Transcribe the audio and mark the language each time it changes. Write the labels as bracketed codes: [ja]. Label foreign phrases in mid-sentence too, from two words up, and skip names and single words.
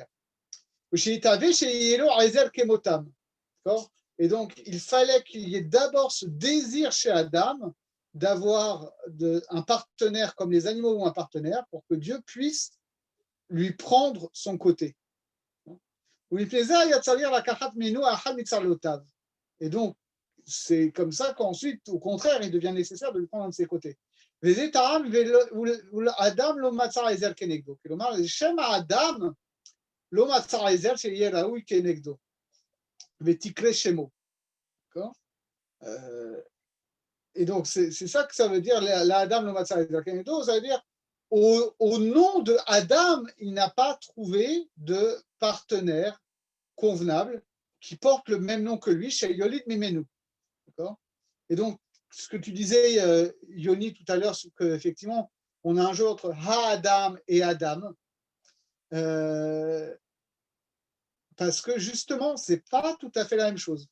[fr] Et donc, il fallait qu'il y ait d'abord ce désir chez Adam d'avoir un partenaire comme les animaux ont un partenaire pour que Dieu puisse lui prendre son côté. Et donc, c'est comme ça qu'ensuite, au contraire, il devient nécessaire de lui prendre un de ses côtés. [he] אדם לא מצא עזר כנגדו. כלומר, לשם האדם לא מצא עזר שיהיה ראוי כנגדו, ותקרא שמו. [fr] Et donc, c'est ça que ça veut dire, [he] לאדם לא מצא עזר כנגדו, [fr] ça veut dire, au nom de Adam, il n'a pas trouvé de partenaire convenable qui porte le même nom que lui, [he] שיוליד ממנו. [fr] Et donc, ce que tu disais, Yoni, tout à l'heure, c'est qu'effectivement, on a un jeu entre Ha-Adam et Adam, parce que justement, ce n'est pas tout à fait la même chose.